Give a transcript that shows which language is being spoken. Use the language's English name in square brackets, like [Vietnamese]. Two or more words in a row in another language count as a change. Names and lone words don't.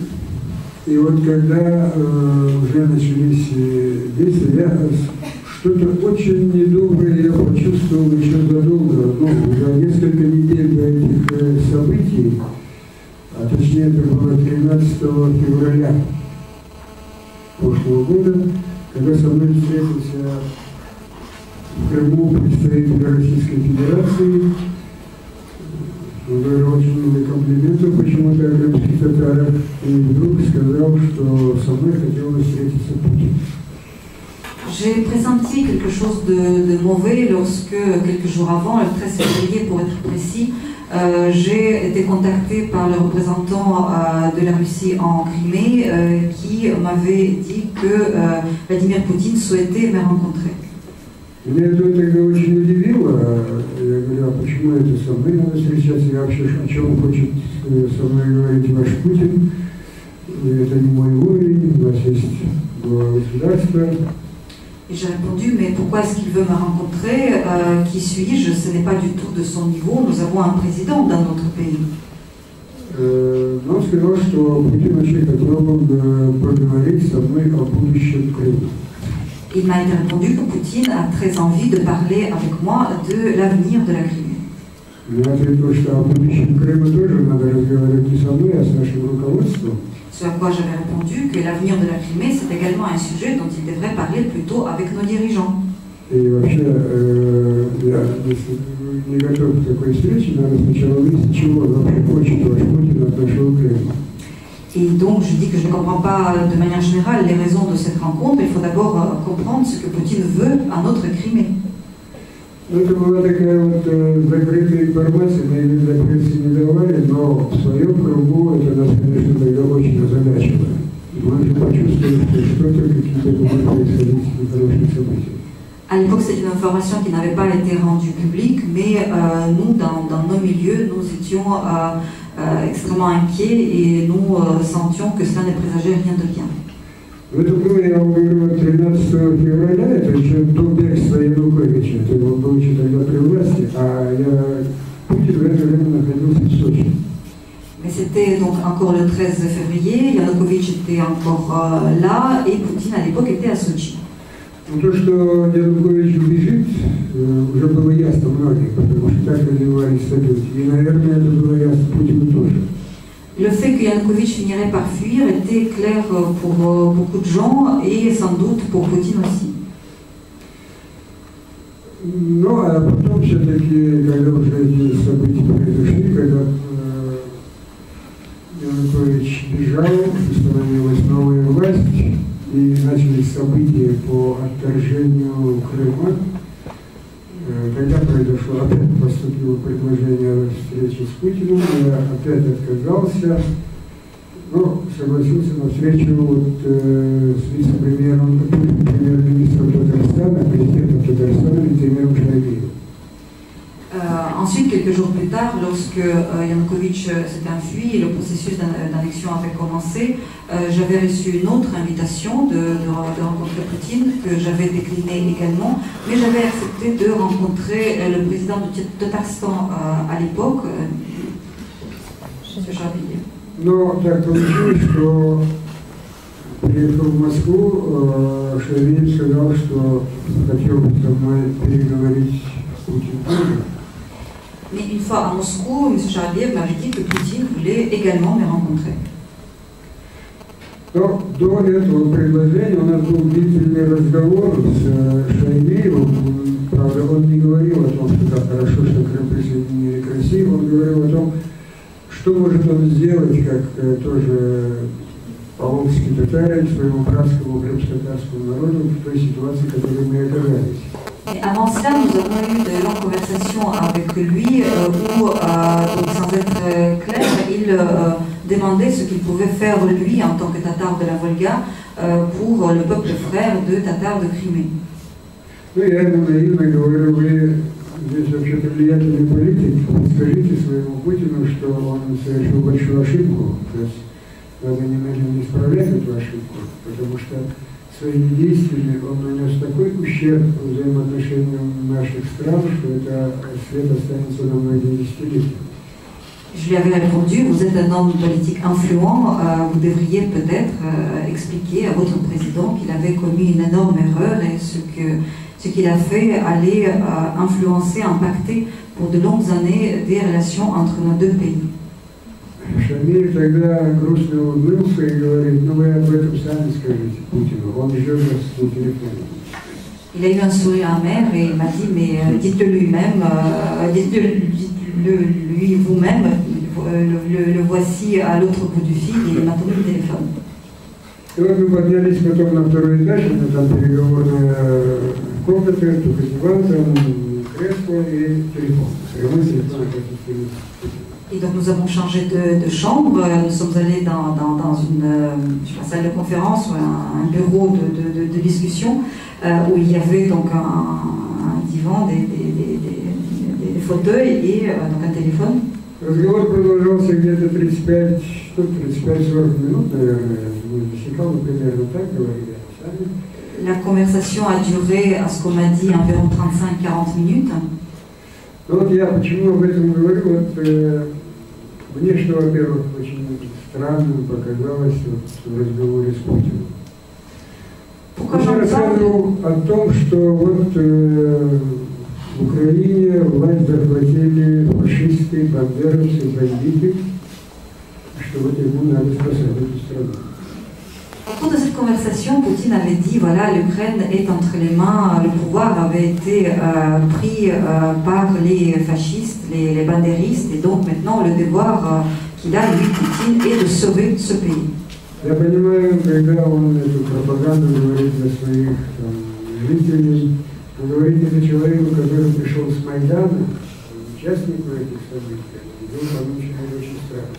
[Russian] И вот когда уже начались действия, я что-то очень недоброе я почувствовал еще задолго, за несколько недель до этих событий, а точнее это было 13 февраля прошлого года, когда со мной встретился в Крыму представитель Российской Федерации. Он говорил очень много комплиментов почему-то о крымских татарах, и вдруг сказал, что со мной хотел бы встретиться Путин. [French] J'ai pressenti quelque chose de mauvais lorsque, quelques jours avant, le 13 février pour être précis, j'ai été contacté par le représentant de la Russie en Crimée qui m'avait dit que Vladimir Poutine souhaitait me rencontrer. [Russian] Меня это тогда очень удивило. Я говорю, а почему это со мной надо встречаться? И вообще, о чем хочет со мной говорить ваш Путин? И это не мой уровень, у нас есть глава государства. [French] Et j'ai répondu, mais pourquoi est-ce qu'il veut me rencontrer? Qui suis-je? Ce n'est pas du tout de son niveau. Nous avons un président dans notre pays. [Russian] Но он сказал, что Путин очень хотел бы поговорить со мной о будущем Крыма. [French] Il m'a répondu que Poutine a très envie de parler avec moi de l'avenir de la Crimée. [Russian] Я ответил, что о будущем Крыма тоже надо разговаривать не со мной, а с нашим руководством. [French] Ce à quoi j'avais répondu que l'avenir de la Crimée, c'est également un sujet dont il devrait parler plutôt avec nos dirigeants. [Russian] И вообще, я не готов к такой встрече, надо сначала выяснить, чего вообще хочет ваш Путин от нашего Крыма. [French] Et donc je dis que je ne comprends pas de manière générale les raisons de cette rencontre. Il faut d'abord comprendre ce que Poutine veut à notre Crimée. [Russian] Ну, это была такая вот закрытая информация, мы ее для прессы не давали, но в своем кругу это нас, конечно, тогда очень озадачило. Мы же почувствовали, что что-то, какие-то будут происходить нехорошие события. [French] À l'époque, c'était une information qui n'avait pas été rendue publique, mais nous, dans nos milieux, nous étions extrêmement inquiets et nous sentions que cela ne présageait rien de bien. [Russian] В это было, я вам говорю, 13 февраля, это еще до бегства Януковича, то он был еще тогда при власти, а Путин в это время находился в Сочи. [French] Mais c'était donc encore le 13 février, Yanukovych était encore là et Poutine à l'époque était à Sochi. [Russian] Ну, то, что Янукович убежит, уже было ясно многим, потому что так развивались события. И, наверное, это было ясно Путину тоже. [French] Le fait que Yanukovych finirait par fuir était clair pour beaucoup de gens et sans doute pour Poutine aussi. [Russian] Ну, а потом все-таки, когда уже эти события произошли, когда Янукович бежал, установилась новая власть, и начались события по отторжению Крыма, тогда произошло, опять поступило предложение о встрече с Путиным, я опять отказался, но согласился на встречу с вице-премьером, премьер-министром Татарстана, президентом Татарстана, Витемиром Шайгиевым. [French] Ensuite, quelques jours plus tard, lorsque Yanukovych s'était enfui et le processus d'annexion avait commencé, j'avais reçu une autre invitation de rencontrer Poutine, que j'avais déclinée également, mais j'avais accepté de rencontrer le président du Tatarstan à l'époque, M. Jarville. [Russian] Но так получилось, что приехал в Москву, Шайгиев сказал, что хотел бы со мной переговорить Путин тоже. [French] Mais une fois à Moscou, M. Jarviev m'avait dit que Poutine voulait également me rencontrer. [Russian] Но до этого предложения у нас был длительный разговор с Шайгиевым. Правда, он не говорил о том, что да, хорошо, что Крым присоединили к России. Он говорил о том, что может он сделать, как тоже поволжский татарин, своему братскому крымско-татарскому народу в той ситуации, в которой мы оказались. [French] Et avant cela, nous avons eu de longues conversations avec lui où, donc, sans être clair, il demandait ce qu'il pouvait faire lui en tant que tatar de la Volga pour le peuple frère de Tatars de Crimée. [Russian] Ну, я ему наивно говорю, вы здесь вообще-то влиятельный политик, скажите своему Путину, что он совершил большую ошибку, то есть надо немедленно исправлять эту ошибку, потому что своими действиями он нанес такой ущерб взаимоотношениям наших стран, что это след останется на многие десятилетия. [French] Je lui avais répondu, vous êtes un homme politique influent, vous devriez peut-être expliquer à votre président qu'il avait commis une énorme erreur et ce qu'il a fait allait influencer, impacter pour de longues années des relations entre nos deux pays. [Russian] Шамиль тогда грустно улыбнулся и говорит, ну вы об этом сами скажите Путину, он ждет вас на телефоне. [French] Il a eu un sourire amer et il m'a dit, mais dites-le lui-même, dites-le lui vous-même, le voici à l'autre bout du fil et il m'a donné le téléphone. [Russian] И вот мы поднялись потом на второй этаж, у меня там переговорная комната, только диван, там кресло и телефон. Прямой телефон, [French] Et donc nous avons changé de chambre, nous sommes allés dans une salle de conférence ou un bureau de discussion où il y avait donc un divan, des fauteuils et donc un téléphone. [Russian] Разговор продолжался где-то 35-40 минут, наверное, мы засекал, примерно так говорили сами. [French] La conversation a duré, à ce qu'on m'a dit, environ 35-40 minutes. [Russian] Вот я почему об этом говорю, вот мне что, во-первых, очень странным показалось в разговоре с Путиным. Он рассказывал о том, что вот в Украине власть захватили фашисты, бандеровцы, бандиты, что вот ему надо спасать эту страну. [French] Au cours de cette conversation, Poutine avait dit, voilà, l'Ukraine est entre les mains, le pouvoir avait été pris par les fascistes, les bandéristes, et donc maintenant le devoir qu'il a, lui, Poutine, est de sauver ce pays. [Russian] Я понимаю, когда он эту пропаганду говорит для своих жителей, Вы говорите это человеку, который пришел с Майдана, участнику этих событий, и был получен очень странно.